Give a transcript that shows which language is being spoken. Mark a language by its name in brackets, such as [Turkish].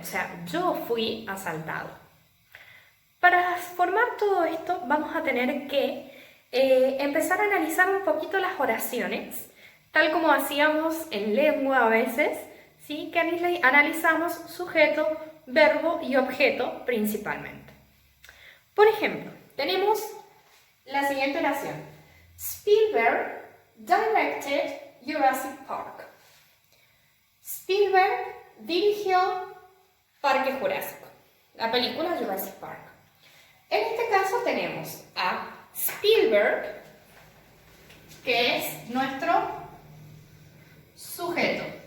[Spanish] O sea, yo fui asaltado. Para formar todo esto, vamos a tener que empezar a analizar un poquito las oraciones, tal como hacíamos en lengua a veces, ¿sí? Que analizamos sujeto, verbo y objeto principalmente. Por ejemplo, tenemos la siguiente oración. [English] Spielberg directed Jurassic Park. [Spanish] Spielberg dirigió Parque Jurásico, la película Jurassic Park. En este caso tenemos a Spielberg, que es nuestro sujeto.